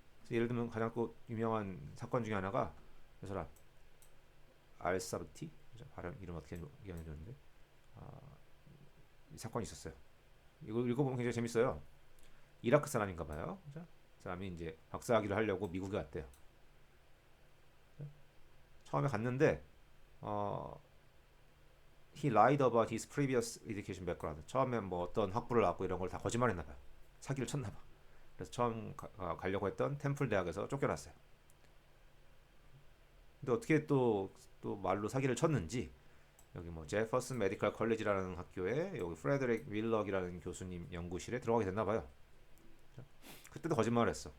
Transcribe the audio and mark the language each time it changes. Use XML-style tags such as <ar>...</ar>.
<ko>예를 들면 가장 또 유명한 사건 중에 하나가 그 사람 알사브티 발음 이름 어떻게 얘기하는데 이 사건이 있었어요. 이거 읽어보면 굉장히 재밌어요. 이라크 사람인가 봐요. 그죠? 그 사람이 이제 박사학위를 하려고 미국에 왔대요. 처음에 갔는데 어,</ko> <en>he lied about his previous education background.</en> <ko>처음에 뭐 어떤 학부를 나왔고 이런 걸 다 거짓말했나 봐요. 사기를 쳤나 봐. 그래서 처음 가려고 했던 템플 대학에서 쫓겨났어요. 근데 어떻게 또 말로 사기를 쳤는지 여기 뭐 제퍼슨 메디컬 컬리지라는 학교에 여기 프레드릭 윌럭이라는 교수님 연구실에 들어가게 됐나 봐요. 그때도 거짓말을 했어.</ko>